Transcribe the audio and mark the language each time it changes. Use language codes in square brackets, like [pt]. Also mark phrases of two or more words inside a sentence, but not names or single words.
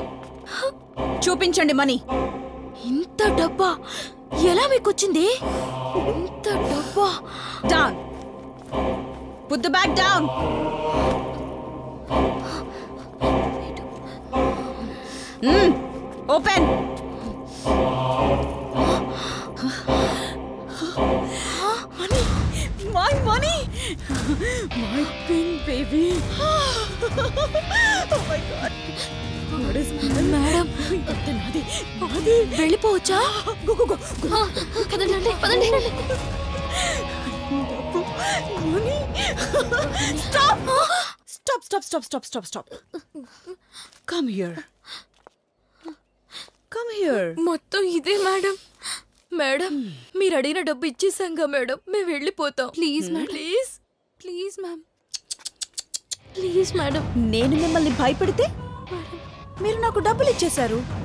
[te] చూపించండి. మనీ ఇంత డబ్బా ఎలా మీకు వచ్చింది? ఇంత డబ్బా. [en] Down. Put the bag down. ఓపెన్. My money! My pink baby! Oh my God! [te] మేడం, వెళ్ళిపోవచ్చా? పదండి, పదండి. [en] Stop! Come here. [te] మొత్తం ఇదే మేడం. మేడం మీరు అడిగిన డబ్బు ఇచ్చేసాంగా మేడం, మేము వెళ్ళిపోతాం. [en] Please madam, ప్లీజ్ Please ma'am, please madam. [te] నేను మిమ్మల్ని భయపెడితే మీరు నాకు డబ్బులు ఇచ్చేశారు.